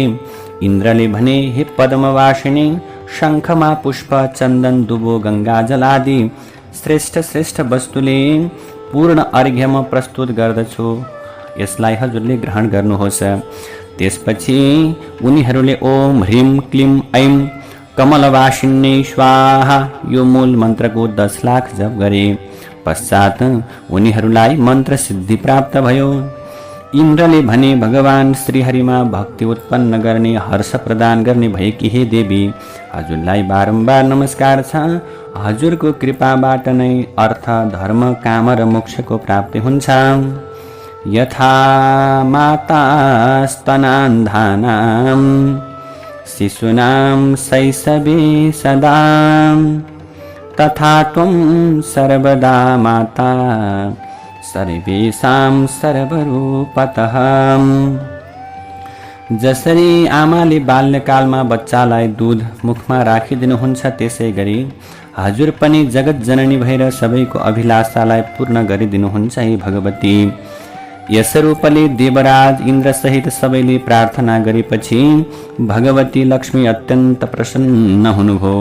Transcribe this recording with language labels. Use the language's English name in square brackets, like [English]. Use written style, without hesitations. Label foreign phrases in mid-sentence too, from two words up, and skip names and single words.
[Nepali] इन्द्रले भने, हे पद्मवासिनी, शङ्खमा पुष्प चन्दन दुबो गङ्गाजल आदि श्रेष्ठ श्रेष्ठ वस्तुले पूर्ण अर्घ्य म प्रस्तुत गर्दछु, यसलाई हजुरले ग्रहण गर्नुहोस्। त्यसपछि उनीहरूले [Sanskrit] ओम ह्रीम क्लीम ऐम कमलवासिन्यै स्वाहा [Nepali] यो मूल मन्त्रको 10 लाख जप गरे। पश्चात उनीहरूलाई मन्त्र सिद्धि प्राप्त भयो। इन्द्रले भने, भगवान श्रीहरिमा भक्ति उत्पन्न गर्ने हर्ष प्रदान गर्ने भएकी हे देवी, हजुरलाई बारम्बार नमस्कार छ। हजुरको कृपाबाट नै अर्थ धर्म काम र मोक्षको प्राप्ति हुन्छ। [Sanskrit] यथा माता स्तनान्धानां शिशूनां शैशवे सदा तथा त्वं सर्वदा माता सर्वेषां सर्वरूपतः। [Nepali] जसरी आमाले बाल्यकालमा बच्चालाई दूध मुखमा राखिदिनुहुन्छ त्यसै गरी हजुर पनि जगत जननी भएर सबैको अभिलाषालाई पूर्ण गरिदिनुहुन्छ हे भगवती। यस रूपले देवराज इन्द्र सहित सबैले प्रार्थना गरेपछि भगवती लक्ष्मी अत्यन्त प्रसन्न हुनुभयो।